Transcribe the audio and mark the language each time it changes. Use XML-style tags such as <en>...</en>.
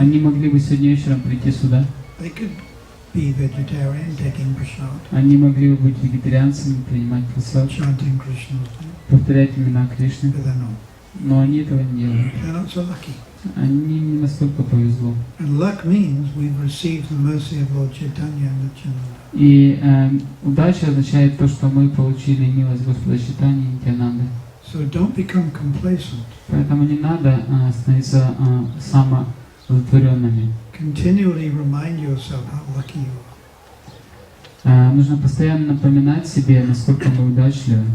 <ru>Они могли бы сегодня вечером прийти сюда.</ru> <en>they could be vegetarian, taking prasad,</en> <ru>Они могли бы быть вегетарианцами, принимать прасад,</ru> <en>chanting Krishna's name,</en> <ru>повторять имена Кришны.</ru> <en>but they're not.</en> <ru>Но они этого не делают.</ru> <en>They're not so lucky.</en> <ru>Они не настолько повезло.</ru> <en>And luck means we've received the mercy of Lord Chaitanya and Nityananda.</en> <ru>И удача означает то, что мы получили милость Господа Чайтаньи и Нитьянанды.</ru> <en>So don't become complacent.</en> <ru>Поэтому не надо становиться самоудовлетворенными.</ru> <en>Continually remind yourself how lucky you are</en> <ru>Нужно постоянно напоминать себе, насколько мы удачливы,</ru>